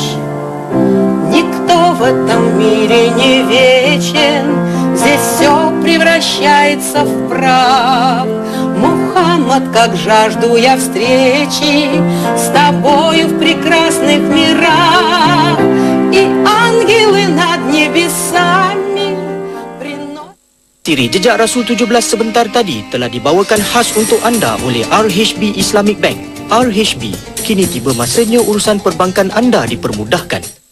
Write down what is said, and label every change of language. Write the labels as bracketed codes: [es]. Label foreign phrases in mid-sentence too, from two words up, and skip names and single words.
[ru] Никто в этом мире не вечен, здесь все превращается в прах. Мухаммад, как жажду я встречи с тобою в прекрасных мирах, и ангелы над небесами. [ms] Siri Jejak Rasul 17 sebentar tadi telah dibawakan khas untuk anda oleh RHB Islamic Bank. RHB, kini tiba masanya urusan perbankan anda dipermudahkan.